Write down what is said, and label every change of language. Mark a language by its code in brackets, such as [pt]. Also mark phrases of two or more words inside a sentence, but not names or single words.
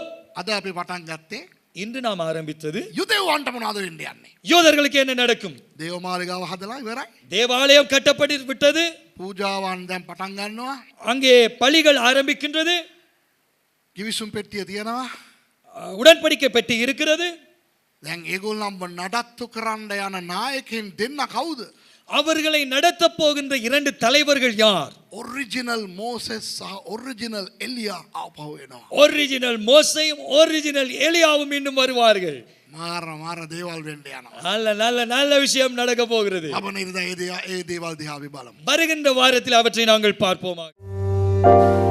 [si] අද අපි පටන් ගත්තේ [ta] இன்று நாம் ஆரம்பித்தது [si] යුදෙව්වන්ට මොනවද වෙන්න යන්නේ? [ta] யூதர்களுக்கு என்ன நடக்கும்? [si] දේවමාලිගාව හදලා ඉවරයි. [ta] தேவாலயம் கட்டப்பட்டு விட்டது. [si] පූජාවන් දැන් පටන් ගන්නවා. [ta] அங்கே பலிகள் ஆரம்பிக்கின்றது. [si] කිවිසුම් පෙට්ටිය තියෙනවා. [ta] உடன்படிக்கை பெட்டி இருக்கிறது. [si] දැන් ඒගොල්ලන්ව නඩත්තු කරන්න යන නායකයන් දෙන්න කවුද? [ta] அவர்களை நடத்த போகின்ற 2 தலைவர்கள் யார்? [si] ඔරිජිනල් මෝසෙස් සහ ඔරිජිනල් එලියා ආපහු එනවා. [ta] ஒரிஜினல் மோசேயும் ஒரிஜினல் எலியாவும் இன்னும் வருவார்கள். [si] මාර දේවල් වෙන්න යනවා. [ta] நல்ல நல்ல நல்ல விஷயம் நடக்க போகிறது. [si] ලබන ඉරිදා ඒ දේවල් දිහා අපි බලමු. [ta] வருகின்ற வாரத்தில் அவற்றை நாங்கள் பார்ப்போமா.